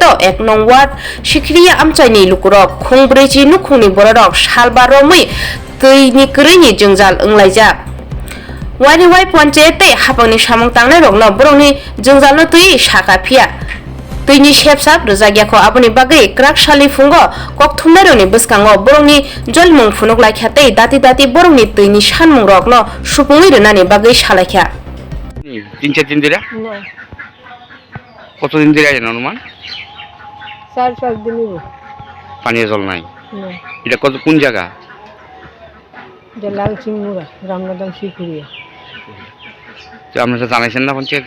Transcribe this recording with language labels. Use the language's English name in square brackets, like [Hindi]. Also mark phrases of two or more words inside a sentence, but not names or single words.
[Kok Borok] 1 nong ward Sikriya amchani Lukurog khungbriji nukhungni borok salba Romwi tini kwrwini Jwngal wnglaijak Wai Panchayat hapangni samung tangnai rokno borokni Jwngalno tui saka phiya tuini sepsap rwjagyako aboni bagwi kraksali phungo kokthumnai rokni bwskango borokni jolmung phunuklaikya tei dati borokni tuini sanmung rokno supungwi rwnani bagwi salaikya [Bangla] 3-4 দিন ধরে না কতদিন ধরে আছেন অনুমান 4-5 দিন হলো পানীয় জল নাই না এটা কোন জায়গা এটা লালসিংমুড়া রামনাদাম শিকুরিয়া তো আপনারা জানাইছেন না পঞ্চায়েতে